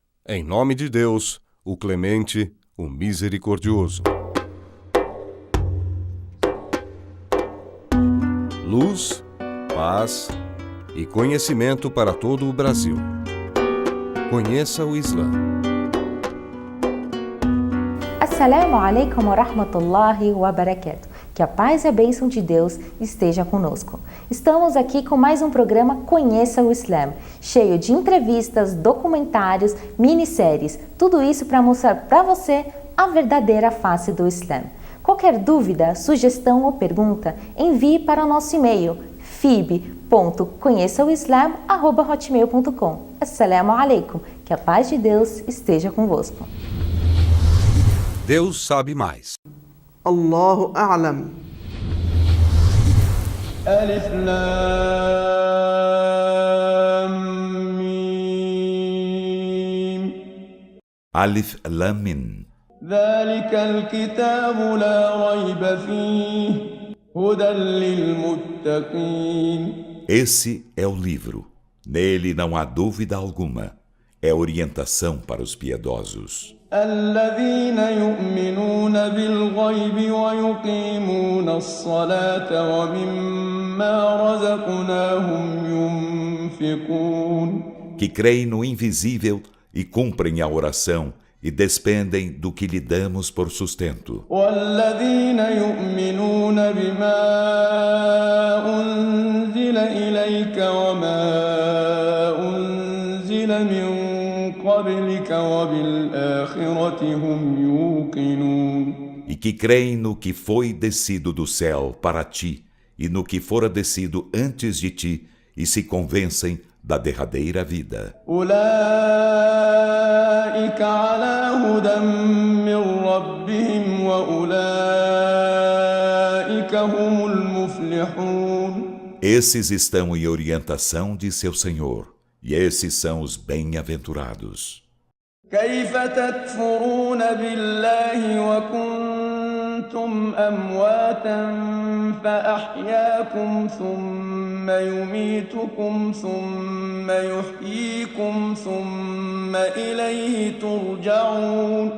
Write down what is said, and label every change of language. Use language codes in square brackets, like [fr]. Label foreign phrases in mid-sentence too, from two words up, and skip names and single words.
[pt] Em nome de Deus, o Clemente, o Misericordioso. Luz, paz e conhecimento para todo o Brasil. Conheça o Islã. [ar] السلام عليكم ورحمة الله وبركاته. [pt] Que a paz e a bênção de Deus esteja conosco. Estamos aqui com mais um programa Conheça o Islã, cheio de entrevistas, documentários, minisséries, tudo isso para mostrar para você a verdadeira face do Islã. Qualquer dúvida, sugestão ou pergunta, envie para o nosso e-mail fib.conheçaoislam@hotmail.com. [ar] السلام عليكم. [pt] Que a paz de Deus esteja convosco. Deus sabe mais. [ar] الله أعلم. ألف لام ميم. ألف لام ميم. ذلك الكتاب لا ريب فيه هدى للمتقين. [pt] Esse é o livro. Nele não há dúvida alguma. É orientação para os piedosos. [ar] الذين يؤمنون بالغيب ويقيمون الصلاة ومما رزقناهم ينفقون. [pt] Que creem no invisível e cumprem a oração e despendem do que lhe damos por sustento. [ar] والذين يؤمنون بما أنزل إليك وما أنزل من قبلك وبالآخرة هم يوقنون. [pt] E que creem no que foi descido do céu para ti e no que fora descido antes de ti e se convencem da derradeira vida. [ar] أولئك على هدى من ربهم وأولئك هم المفلحون. [pt] Esses estão em orientação de seu Senhor, e esses são os bem-aventurados. [ar] كيف تكفرون بالله وكنتم أمواتا فأحياكم ثم يميتكم ثم يحييكم ثم إليه ترجعون.